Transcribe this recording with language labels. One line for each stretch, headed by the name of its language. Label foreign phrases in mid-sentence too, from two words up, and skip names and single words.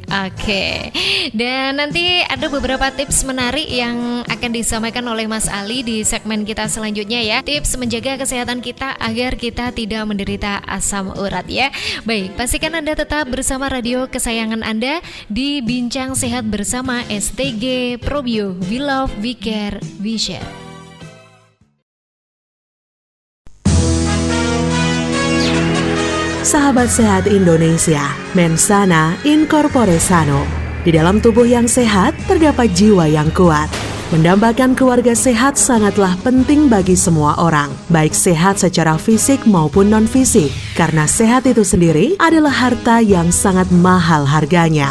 Indonesian: Dan nanti ada beberapa tips menarik yang akan disampaikan oleh Mas Ali di segmen kita selanjutnya ya. Tips menjaga kesehatan kita agar kita tidak menderita asam urat ya. Baik, pastikan Anda tetap bersama radio kesayangan Anda di Bincang Sehat bersama STG Probio.
English: We love, we care, we share.
Indonesian: Sahabat sehat Indonesia,
Latin: mensana in corpore sano.
Indonesian: Di dalam tubuh yang sehat terdapat jiwa yang kuat. Mendambakan keluarga sehat sangatlah penting bagi semua orang, baik sehat secara fisik maupun non-fisik, karena sehat itu sendiri adalah harta yang sangat mahal harganya.